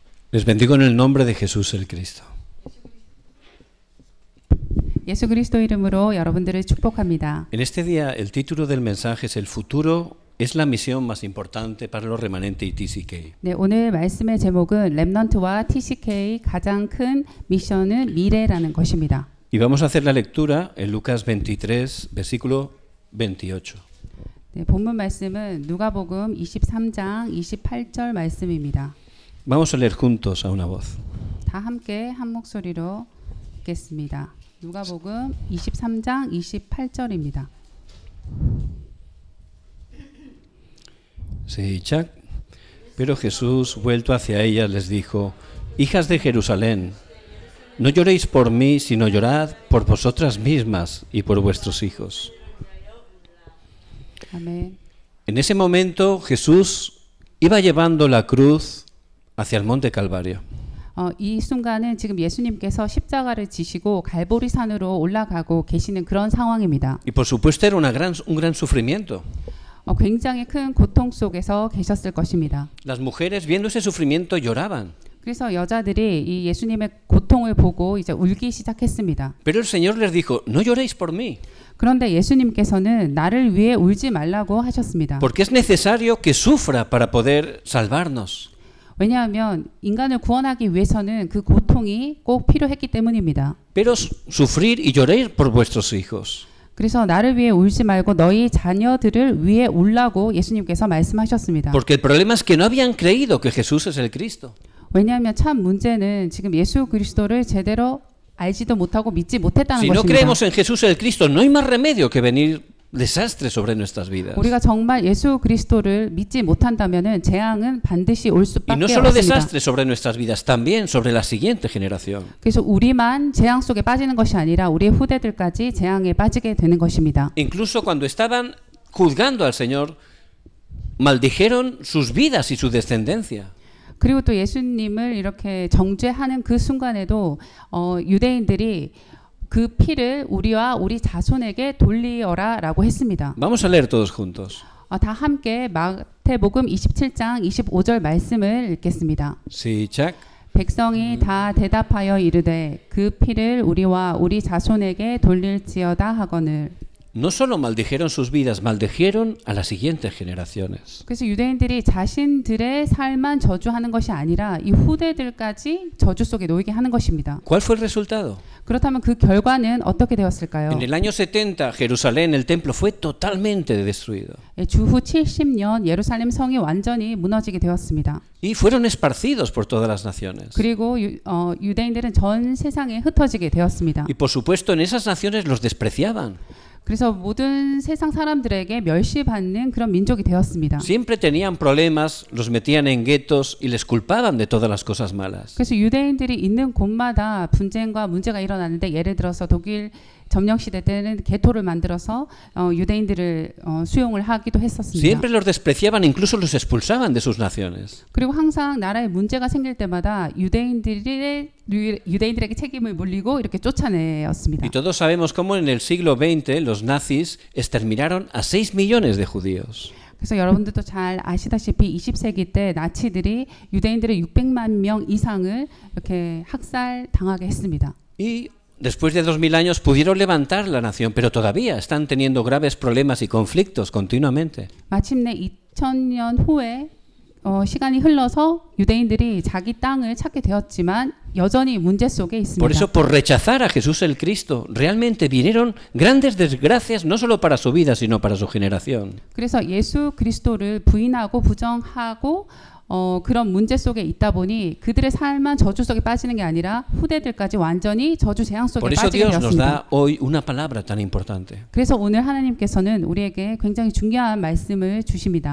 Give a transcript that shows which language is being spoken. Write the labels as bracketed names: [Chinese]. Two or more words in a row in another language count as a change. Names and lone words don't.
[Spanish] Les bendigo en el nombre de Jesús el Cristo. [Korean] 예수 그리스도 이름으로 여러분들을 축복합니다. [Spanish] En este día el título del mensaje es El futuro es la misión más importante para los remanentes y TCK. [Korean] 네, 오늘 말씀의 제목은 렘넌트와 TCK 가장 큰 미션은 미래라는 것입니다. [Spanish] Y vamos a hacer la lectura en Lucas 23, versículo 28. [Korean] 네, 본문 말씀은 누가복음 23장 28절 말씀입니다. [Spanish] Vamos a leer juntos a una voz. [Korean] 다 함께 한 목소리로 읽겠습니다. 누가복음 23장 28절입니다. Sí, Chuck. [Spanish] Pero Jesús, vuelto hacia ellas, les dijo: Hijas de Jerusalén, no lloréis por mí, sino llorad por vosotras mismas y por vuestros hijos. [Korean] 아멘. [Spanish] En ese momento Jesús iba llevando la cruz hacia el monte Calvario. [Korean] 이 순간은 지금 예수님께서 십자가를 지시고 갈보리산으로 올라가고 계시는 그런 상황입니다. [Spanish] Y por supuesto era un gran sufrimiento. [Korean] 굉장히 큰 고통 속에서 계셨을 것입니다. [Spanish] Las mujeres viendo ese sufrimiento lloraban. [Korean] 그래서 여자들이 이 예수님의 고통을 보고 이제 울기 시작했습니다. [Spanish] Pero el Señor les dijo: No lloréis por mí, [Korean] 그런데 예수님께서는 나를 위해 울지 말라고 하셨습니다. [Spanish] porque es necesario que sufra para poder salvarnos. [Korean] 왜냐하면 인간을 구원하기 위해서는 그 고통이 꼭 필요했기 때문입니다. [Spanish] Pero sufrir y llorar por vuestros hijos. [Korean] 그래서 나를 위해 울지 말고 너희 자녀들을 위해 울라고 예수님께서 말씀하셨습니다. [Spanish] Porque el problema es que no habían creído que Jesús es el Cristo. [Korean] 왜냐하면 참 문제는 지금 예수 그리스도를 제대로 알지도 못하고 믿지 못했다는 [Spanish] Si no [Korean] 것입니다. [Spanish] creemos en Jesús el Cristo, no hay más remedio que venir desastres sobre nuestras vidas. [Korean] 우리가 정말 예수 그리스도를 믿지 못한다면은 재앙은 반드시 올 [Spanish] Y [Korean] 수밖에 [Spanish] no solo [Korean] 없습니다. [Spanish] desastres sobre nuestras vidas, también sobre la siguiente generación. [Korean] 그래서 우리만 재앙 속에 빠지는 것이 아니라 우리의 후대들까지 재앙에 빠지게 되는 것입니다. [Spanish] Incluso cuando estaban juzgando al Señor, maldijeron sus vidas y su descendencia. [Korean] 그리고 또 예수님을 이렇게 정죄하는 그 순간에도 유대인들이 그 피를 우리와 우리 자손에게 돌리어라라고 했습니다. [Spanish] Vamos a leer todos juntos. [Korean] 다 함께 마태복음 27장 25절 말씀을 읽겠습니다. Sí, Chuck. 백성이 다 대답하여 이르되 그 피를 우리와 우리 자손에게 돌릴지어다 하거늘. [Spanish] No solo maldijeron sus vidas, maldijeron a las siguientes generaciones. [Korean] 그래서 유대인들이 자신들의 삶만 저주하는 것이 아니라 이 후대들까지 저주 속에 놓이게 하는 것입니다. [Spanish] ¿Cuál fue el resultado? [Korean] 그렇다면 그 결과는 어떻게 되었을까요? [Spanish] En el año 70, Jerusalén, el templo, fue totalmente destruido. [Korean] 주후 70년 예루살렘 성이 완전히 무너지게 되었습니다. [Spanish] Y fueron esparcidos por todas las naciones. [Korean] 그리고 유대인들은 전 세상에 흩어지게 되었습니다. [Spanish] Y por supuesto en esas naciones los despreciaban. [Korean] 그래서 모든 세상 사람들에게 멸시받는 그런 민족이 되었습니다. [Spanish] Siempre tenían problemas, los metían en guetos y les culpaban de todas las cosas malas. [Korean] 그래서 유대인들이 있는 곳마다 분쟁과 문제가 일어났는데 예를 들어서 독일 점령 시대 때는 게토를 만들어서 유대인들을 수용을 하기도 했었습니다. [Spanish] Siempre los despreciaban, incluso los expulsaban de sus naciones. [Korean] 그리고 항상 나라에 문제가 생길 때마다 유대인들에게 책임을 물리고 이렇게 쫓아내었습니다. [Spanish] Y todos sabemos cómo en el siglo XX los nazis exterminaron a 6 millones de judíos. [Korean] 그래서 여러분들도 잘 아시다시피 20세기 때 나치들이 유대인들의 600만 명 이상을 이렇게 학살 당하게 했습니다. [Spanish] Y después de 2000 años pudieron levantar la nación, pero todavía están teniendo graves problemas y conflictos continuamente. [Korean] 마침내 2000년 후에 시간이 흘러서 유대인들이 자기 땅을 찾게 되었지만 여전히 문제 속에 있습니다. [Spanish] Por eso, por rechazar a Jesús el Cristo, realmente vinieron grandes desgracias no solo para su vida, sino para su generación. [Korean] 그래서 예수 그리스도를 부인하고 부정하고 그런 문제 속에 있다 보니 그들의 삶만 저주 속에 빠지는 게 아니라 후대들까지 완전히 저주 재앙 속에 [Spanish] Por eso [Korean] 빠지게 [Spanish] Dios nos [Korean] 되었습니다. [Spanish] da hoy una palabra tan importante. [Korean] 그래서 오늘 하나님께서는 우리에게 굉장히 중요한 말씀을 주십니다.